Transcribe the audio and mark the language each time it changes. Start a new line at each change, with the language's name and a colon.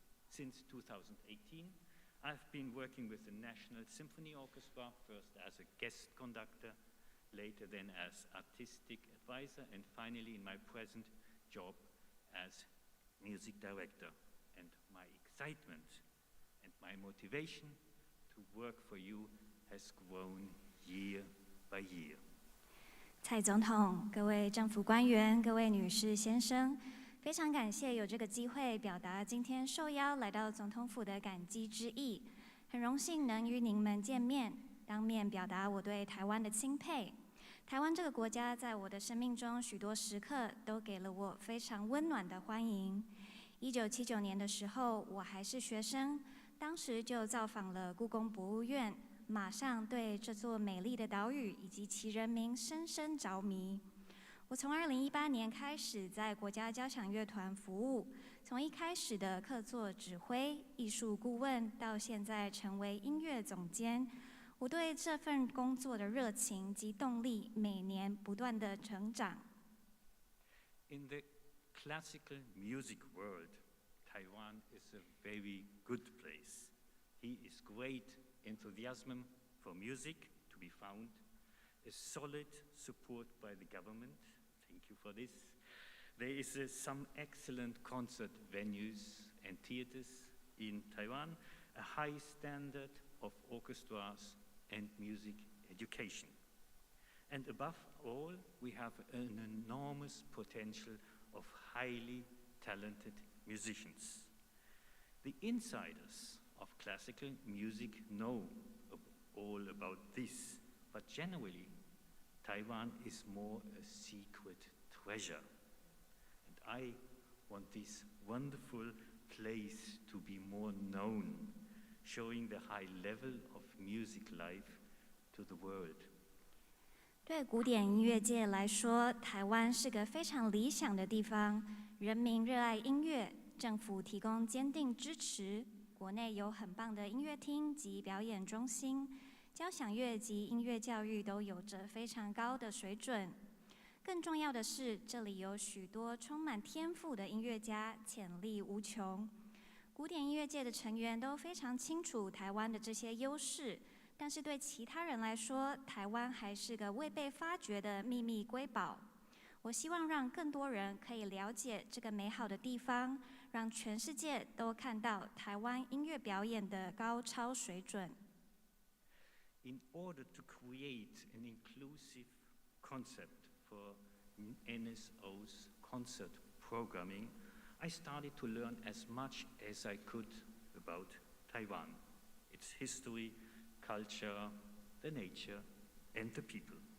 English: Since 2018, I've been working with the National Symphony Orchestra, first as a guest conductor, later then as artistic advisor, and finally in my present job as music director. And my excitement and my motivation to work for you has grown year by year.
Chinese: 蔡总统、各位政府官员、各位女士、先生，非常感谢有这个机会表达今天受邀来到总统府的感激之意。很荣幸能与您们见面，当面表达我对台湾的钦佩。台湾这个国家在我的生命中许多时刻都给了我非常温暖的欢迎。 1979年的时候，我还是学生，当时就造访了故宫博物院，马上对这座美丽的岛屿以及其人民深深着迷。我从2018年开始在国家交响乐团服务，从一开始的客座指挥、艺术顾问，到现在成为音乐总监。我对这份工作的热情及动力每年不断的成长。
English: In the classical music world, Taiwan is a very good place. Here is great enthusiasm for music to be found, a solid support by the government. Thank you for this. There is some excellent concert venues and theaters in Taiwan, a high standard of orchestras and music education. And above all, we have an enormous potential of highly talented musicians. The insiders of classical music know all about this, but generally, Taiwan is more a secret treasure. And I want this wonderful place to be more known, showing the high level of music life to the world.
Chinese: 对古典音乐界来说，台湾是个非常理想的地方。人民热爱音乐，政府提供坚定支持，国内有很棒的音乐厅及表演中心，交响乐及音乐教育都有着非常高的水准。更重要的是，这里有许多充满天赋的音乐家，潜力无穷。古典音乐界的成员都非常清楚台湾的这些优势，但是对其他人来说，台湾还是个未被发掘的秘密瑰宝。我希望让更多人可以了解这个美好的地方，让全世界都看到台湾音乐表演的高超水准。
English: In order to create an inclusive concept for NSO's concert programming, I started to learn as much as I could about Taiwan, its history, culture, the nature, and the people.